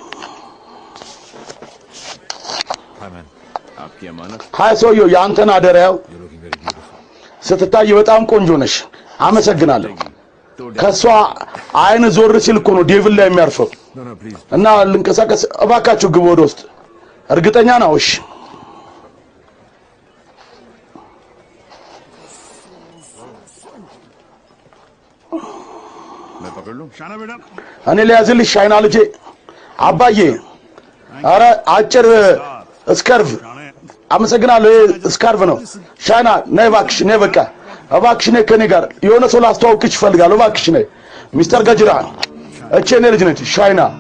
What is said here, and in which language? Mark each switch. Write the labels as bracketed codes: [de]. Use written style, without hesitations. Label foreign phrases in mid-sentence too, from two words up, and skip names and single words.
[en] Hi man. [hi] आपकी अमानत. [am] ሃይ ሰውዬው ያንተን አደራው [en] You're looking very beautiful. [am] ስትታይ በጣም ቆንጆ ነሽ አመሰግናለሁ ከሷ አይን ዞር ሲል እኮ ነው ዴቪል ላይ የሚያርፈው [en] No, no, please. [am] እና ልንቀሳቀስ እባካችሁ ግቡ ወደ ውስጥ እርግጠኛ ነው እሺ [hi] मैं पकड़ लूं? शाना बेटा [am] እኔ ሊያዝልሽ ሻይና ልጄ አባዬ አረ አጭር ስካርፍ አመሰግናለሁ ስካርፍ ነው ሻይና ነይ እባክሽ ነይ በቃ እባክሽ ነይ ከኔ ጋር የሆነ ሰው ላስተዋውቅሽ እፈልጋለሁ እባክሽ ነይ ሚስተር ገጅራ እቺ እኔ ልጅ ነች ሻይና